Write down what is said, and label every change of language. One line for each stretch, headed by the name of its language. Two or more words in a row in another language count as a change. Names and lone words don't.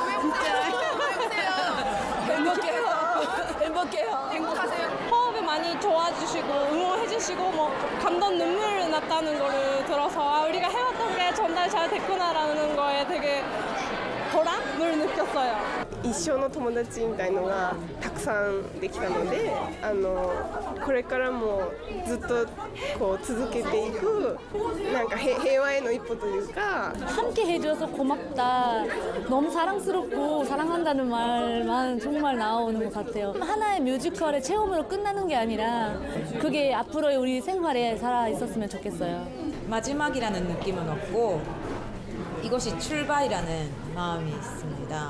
Korean: 진짜. 행복해요. 행복하세요? 호흡을 많이 도와주시고 응원해주시고 감동 눈물 났다는 거를 들어서 우리가 해왔던 게 전달 잘 됐구나라는 거에 되게 보람을 느꼈어요.
Japanese: 一生の友達みたいのがたくさんできたので、これからもずっとこう続けていくなんか平和への一歩というか
Korean: 함께 해줘서 고맙다. 너무 사랑스럽고 사랑한다는 말만 정말 나오는 것 같아요. 하나의 뮤지컬의 체험으로 끝나는 게 아니라 그게 앞으로의 우리 생활에 살아 있었으면 좋겠어요. 마지막이라는 느낌은 없고 이것이 출발이라는 마음이 있습니다.